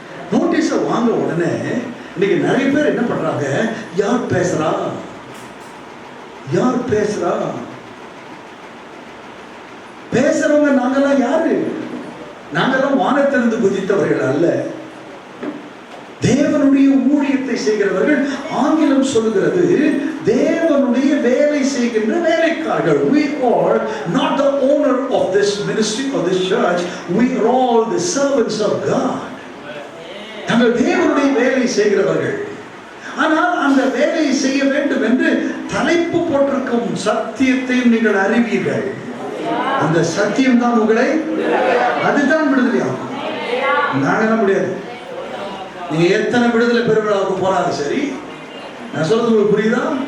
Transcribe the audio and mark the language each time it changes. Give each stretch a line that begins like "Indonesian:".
Tamil: நோட்டீஸை வாங்க உடனே இன்னைக்கு நிறைய பேர் என்ன பண்றாங்க, யார் பேசுறா யார் பேசுறா, பேசுறவங்க நாங்கெல்லாம் யாரு? நாங்கெல்லாம் வானத்திலிருந்து குதித்தவர்கள் அல்ல. தேவனுடைய ஊழியத்தை செய்கிறவர்கள். ஆங்கிலம் சொல்லுகிறது தேவனுடைய வேலை செய்கின்ற வேலைக்காரர்கள்.
English: We are not the owner of this ministry or this church. We are all the servants of God.
Tamil: நாங்கள் தேவனுடைய வேலை செய்கிறவர்கள். ஆனால் அந்த வேலையை செய்ய வேண்டும் என்று தலைப்பு போட்டிருக்கும் சத்தியத்தையும் நீங்கள் அறிவீர்கள். அந்த சத்தியம் தான் உங்களை, அதுதான் விடுதலையாகும். நாங்கெல்லாம் முடியாது. நீங்க எத்தனை விடுதலை பெருவிழாவுக்கு போனாலும் சரி, நான் சொல்றது உங்களுக்கு புரியுதா?